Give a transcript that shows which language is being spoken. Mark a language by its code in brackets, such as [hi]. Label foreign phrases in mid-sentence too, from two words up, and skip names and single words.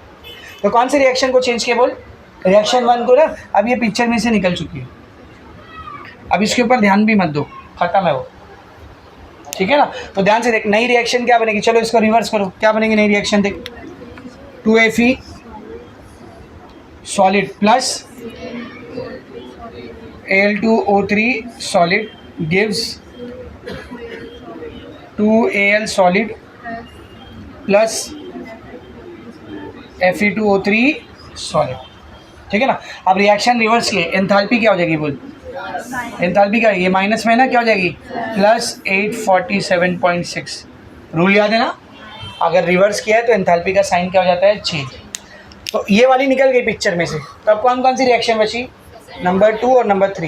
[hi] तो कौन से रिएक्शन को चेंज किया बोल, रिएक्शन 1 को ना, अब ये पिक्चर में से निकल चुकी है, अब इसके ऊपर ध्यान भी मत दो, खत्म है वो, ठीक है ना। तो ध्यान से देख, नई रिएक्शन क्या बनेगी, चलो इसको रिवर्स करो, क्या बनेगी नई रिएक्शन देख, [en] 2Fe solid plus Al2O3 solid gives 2Al solid plus Fe2O3 solid, [hi] ठीक है ना। अब रिएक्शन रिवर्स किए, एंथैल्पी क्या हो जाएगी बोल, एंथैल्पी का ये माइनस में है ना, क्या हो जाएगी, +847.6। रूल याद है ना, अगर रिवर्स किया है तो एंथैल्पी का साइन क्या हो जाता है, चेंज। तो ये वाली निकल गई पिक्चर में से। तो अब कौन कौन सी रिएक्शन बची, नंबर 2 और नंबर 3।